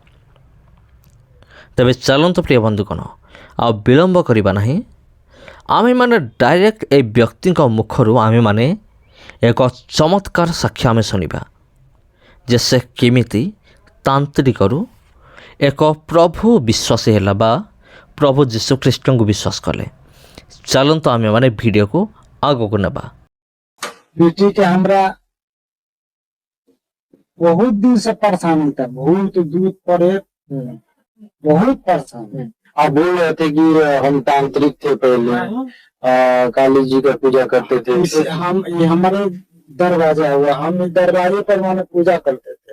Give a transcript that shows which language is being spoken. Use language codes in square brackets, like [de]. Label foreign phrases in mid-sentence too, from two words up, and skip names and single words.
[or] ତେବେ ଚାଲନ୍ତୁ ପ୍ରିୟ ବନ୍ଧୁଗଣ, ଆଉ ବିଳମ୍ବ କରିବା ନାହିଁ, ଆମେମାନେ ଡାଇରେକ୍ଟ ଏ ବ୍ୟକ୍ତିଙ୍କ ମୁଖରୁ ଆମେମାନେ ଏକ ଚମତ୍କାର ସାକ୍ଷ୍ୟ ଆମେ ଶୁଣିବା ଯେ ସେ କେମିତି ତାନ୍ତ୍ରିକରୁ ଏକ ପ୍ରଭୁ ବିଶ୍ୱାସୀ ହେଲା ବା ପ୍ରଭୁ ଯୀଶୁଖ୍ରୀଷ୍ଟଙ୍କୁ ବିଶ୍ୱାସ କଲେ। ଚାଲନ୍ତୁ ଆମେମାନେ ଭିଡ଼ିଓକୁ ଆଗକୁ ନେବା। [hi] बेटी के हमरा बहुत दिन से परेशानी था, बहुत दूध पड़े, बहुत परेशान। आप बोल रहे थे कि हम तांत्रिक थे पहले, काली जी का पूजा करते थे। ये हमारे दरवाजा हुआ, हम इस दरवाजे पर माने पूजा करते थे।